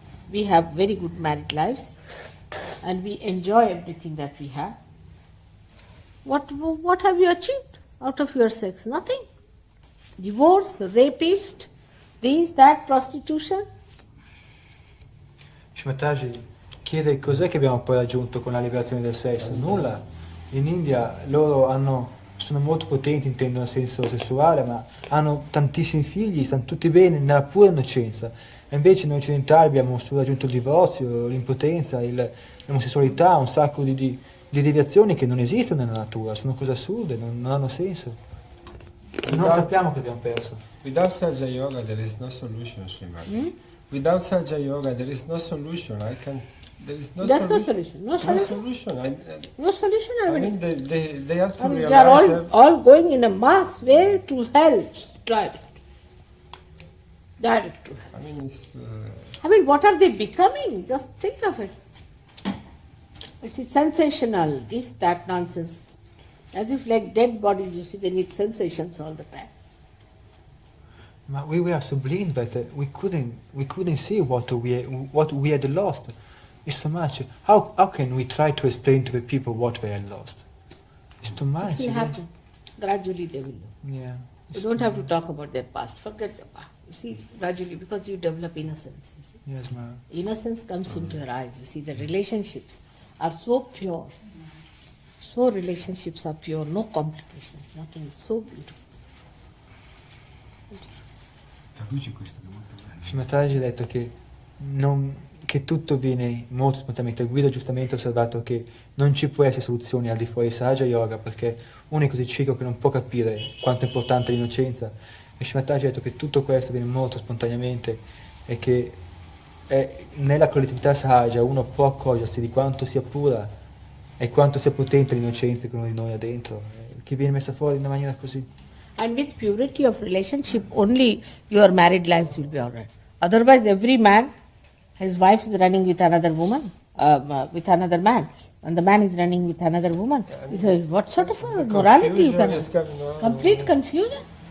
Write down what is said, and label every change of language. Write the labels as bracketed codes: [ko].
[en] We have very good married lives. And we enjoy everything that we have. What have you achieved out of your sex? Nothing. Divorce, rapist, this, that, prostitution. [it] Shmataji chiede cos'è che abbiamo poi raggiunto con la liberazione del sesso. Nulla. In India loro sono molto potenti, intendono nel senso sessuale, ma hanno tantissimi figli, stanno tutti bene, nella pura innocenza. E invece noi occidentali abbiamo solo raggiunto il divorzio, l'impotenza, l'omosessualità, un sacco di deviazioni che non esistono nella natura, sono cose assurde, non hanno senso. Non sappiamo che abbiamo perso. [en] Without Saja Yoga there is no solution, Srimati. Without Saja Yoga there is no solution. There is no There's solution. no solution. No solution. No solution. I mean, they have to realize they are all going in a mass way to hell. Direct to hell. I mean, what are they becoming? Just think of it. It's sensational, this, that nonsense. As if like dead bodies, you see, they need sensations all the time. But we were so blind that we couldn't see what we had lost. It's too much. How can we try to explain to the people what they had lost? It's too much. It will happen. Gradually they will know. Yeah. You don't have to talk about their past. Forget the past. You see, gradually, because you develop innocence. You see. Yes, ma'am. Innocence comes into your eyes. You see, the relationships are so pure. So relationships are pure, no complications, nothing. It's so beautiful. [it] Traduci questo che è molto bello. Shimataji ha detto che tutto viene molto spontaneamente. Guido giustamente ha osservato che non ci può essere soluzioni al di fuori di Sahaja Yoga perché uno è così cieco che non può capire quanto è importante l'innocenza. E Shimataji ha detto che tutto questo viene molto spontaneamente e che nella collettività Sahaja uno può accorgersi di quanto sia pura e quanto sia potente l'innocenza che uno di noi ha dentro, che viene messa fuori in una maniera così. [en] And with purity of relationship, only your married lives will be alright. Otherwise, every man, his wife is running with another woman, with another man, and the man is running with another woman. What sort of a morality you can have? Complete confusion.